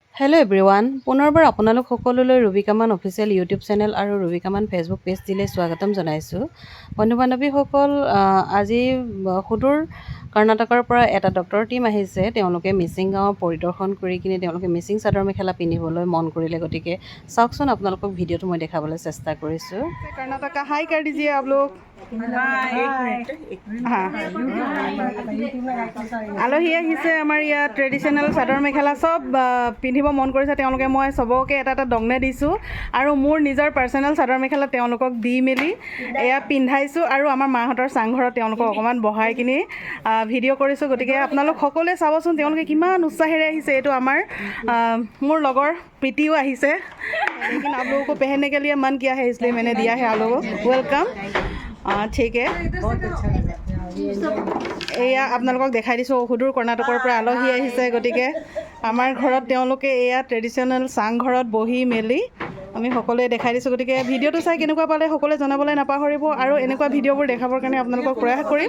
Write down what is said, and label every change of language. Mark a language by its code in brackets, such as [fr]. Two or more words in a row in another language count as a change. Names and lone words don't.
[en] Hello everyone, [as] পুনৰবাৰ আপোনালোক সকলোলৈ ৰুবিকামান [en] official YouTube channel [as] আৰু ৰুবিকামান ফেচবুক পেজটিলৈ স্বাগতম জনাইছোঁ। বন্ধু বান্ধৱীসকল, আজি সুদূৰ কৰ্ণাটকৰ পৰা এটা [en] doctor team [as] আহিছে। তেওঁলোকে মিচিং গাঁও পৰিদৰ্শন কৰি কিনে তেওঁলোকে মিচিং চাদৰ মেখেলা পিন্ধিবলৈ মন কৰিলে। গতিকে চাওকচোন, আপোনালোকক ভিডিঅ'টো মই দেখাবলৈ চেষ্টা কৰিছোঁ। [hi] कर्नाटका हाई कर दीजिए आप लोग। [as] আলহী আহিছে আমাৰ ইয়াত। ট্ৰেডিশ্যনেল চাদৰ মেখেলা চব পিন্ধিব মন কৰিছে তেওঁলোকে। মই চবকে এটা এটা দংনে দিছোঁ আৰু মোৰ নিজৰ পাৰ্চনেল চাদৰ মেখেলা তেওঁলোকক দি মেলি এয়া পিন্ধাইছোঁ আৰু আমাৰ মাহঁতৰ চাংঘৰত তেওঁলোকক অকণমান বহাই কিনি ভিডিঅ' কৰিছোঁ। গতিকে আপোনালোক সকলোৱে চাবচোন তেওঁলোকে কিমান উৎসাহেৰে আহিছে। এইটো আমাৰ মোৰ লগৰ প্ৰীতিও আহিছে। [hi] लेकिन आप लोगों को पहनने के लिए मन किया है, इसलिए मैंने दिया है आप लोगों को। वेलकम। ठीक है, [as] এয়া আপোনালোকক দেখাই দিছোঁ। সুদূৰ কৰ্ণাটকৰ পৰা আলহী আহিছে। গতিকে আমাৰ ঘৰত তেওঁলোকে এয়া ট্ৰেডিশ্যনেল চাংঘৰত বহি মেলি আমি সকলোৱে দেখাই দিছোঁ। গতিকে ভিডিঅ'টো চাই কেনেকুৱা পালে সকলোৱে জনাবলৈ নাপাহৰিব আৰু এনেকুৱা ভিডিঅ'বোৰ দেখাবৰ কাৰণে আপোনালোকক প্ৰয়াস কৰিম।